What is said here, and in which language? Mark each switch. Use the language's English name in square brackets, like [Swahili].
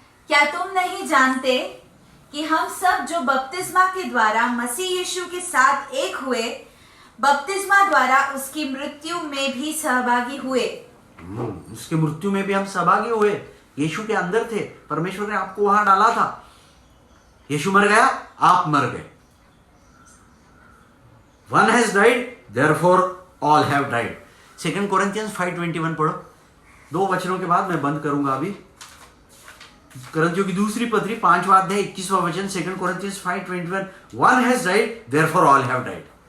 [Hindi] क्या तुम नहीं जानते कि हम सब जो बपतिस्मा के द्वारा मसीह यीशु के साथ एक हुए, बपतिस्मा द्वारा उसकी मृत्यु में भी सहभागी हुए? उसके मृत्यु में भी हम सहभागी हुए। यीशु के अंदर थे, परमेश्वर ने आपको वहां डाला था। यीशु मर गया, आप मर गए। [English] One has died, therefore all have died. [Hindi] 2 Corinthians 5:21 पढ़ो। 2 वचनों के बाद मैं बंद करूंगा अभी। करंथियों की दूसरी पत्री 5वां अध्याय 21वां वचन, [English] 2 Corinthians 5:21, One has died, therefore all have died.